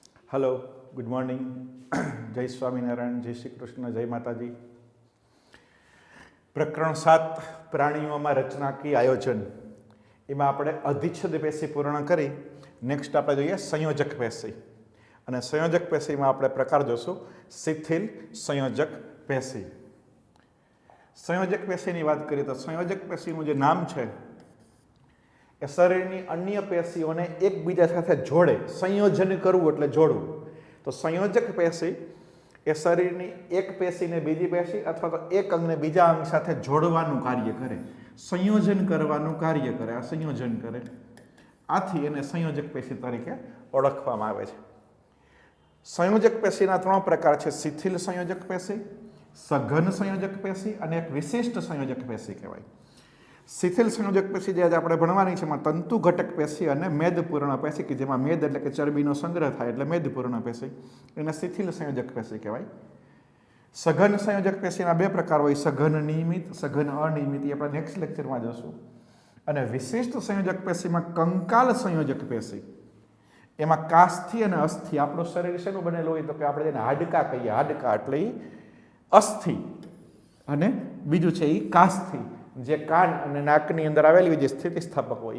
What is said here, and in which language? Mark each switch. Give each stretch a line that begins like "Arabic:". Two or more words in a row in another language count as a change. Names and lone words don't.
English: Hello, good morning,
Gujarati: જય સ્વામિનારાયણ, જય શ્રી કૃષ્ણ, જય માતાજી। પ્રકરણ 7 પ્રાણીઓમાં રચનાકીય આયોજન એમાં આપણે અધિચ્છદ પેશી પૂર્ણ કરી નેક્સ્ટ આપણે જોઈએ સંયોજક પેશી અને સંયોજક પેશીમાં આપણે પ્રકાર જોશું શિથિલ સંયોજક પેશી। સંયોજક પેશીની વાત કરીએ તો સંયોજક પેશીનું જે નામ છે એ શરીરની અન્ય પેશીઓને એકબીજા સાથે જોડે, સંયોજન કરવું એટલે જોડવું। તો સંયોજક પેશી એ શરીરની એક પેશીને બીજી પેશી અથવા તો એક અંગને બીજા અંગ સાથે જોડવાનું કાર્ય કરે, સંયોજન કરવાનું કાર્ય કરે, આ સંયોજન કરે। આથી એને સંયોજક પેશી તરીકે ઓળખવામાં આવે છે। સંયોજક પેશીના ત્રણ પ્રકાર છે, શિથિલ સંયોજક પેશી, સઘન સંયોજક પેશી અને એક વિશિષ્ટ સંયોજક પેશી કહેવાય। શિથિલ સંયોજક પેશી જે આજ આપણે ભણવાની છે એમાં તંતુ ઘટક પેશી અને મેદપૂર્ણ પેશી કે જેમાં મેદ એટલે કે ચરબીનો સંગ્રહ થાય એટલે મેદપૂર્ણ પેશી, એને શિથિલ સંયોજક પેશી કહેવાય। સઘન સંયોજક પેશીના બે પ્રકાર હોય, સઘન નિયમિત, સઘન અનિયમિત, એ આપણે નેક્સ્ટ લેક્ચરમાં જોશું। અને વિશિષ્ટ સંયોજક પેશીમાં કંકાલ સંયોજક પેશી, એમાં કાસ્થિ અને અસ્થિ, આપણું શરીર શેનું બનેલું હોય તો કે આપણે જેને હાડકા કહીએ, હાડકા એટલે અસ્થિ અને બીજું છે એ કાસ્થિ, જે કાન અને નાકની અંદર આવેલી હોય, જે સ્થિતિસ્થાપક હોય।